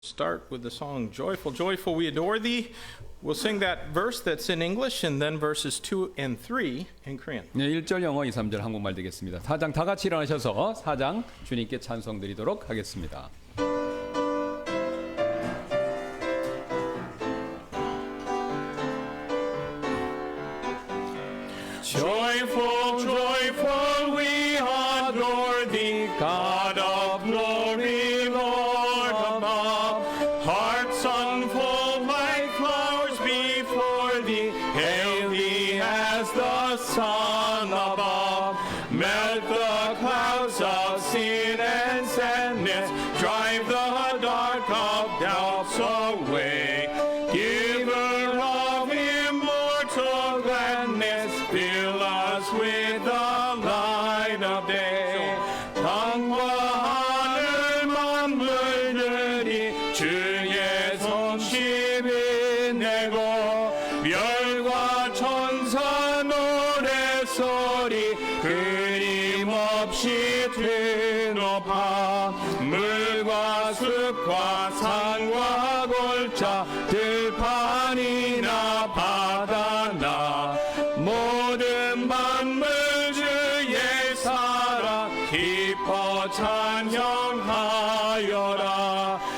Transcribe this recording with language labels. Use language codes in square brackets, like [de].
[en] start with the song Joyful, Joyful, We Adore Thee. We'll sing that verse that's in English and then verses 2 and 3 in Korean. [ko] 네, 1절 영어, 2, 3절 한국말 되겠습니다. 4장 다 같이 일어나셔서 4장 주님께 찬송 드리도록 하겠습니다. [en] Joyful, joyful, we adore thee, God of glory, Lord above. Hearts unfold like flowers before thee, hail thee as the sun above. Melt the clouds of sin and sadness, drive the dark of doubts away. Giver of immortal gladness, fill us with the light of day. [ko] 땅과 하늘만 물들이 주의 손쉽이 내고 별과 천사 노래소리 끊임없이 드높아 물과 숲과 산과 골짜 들판이나 바다나 모든 만물 주의 사랑 기뻐 찬양하여라.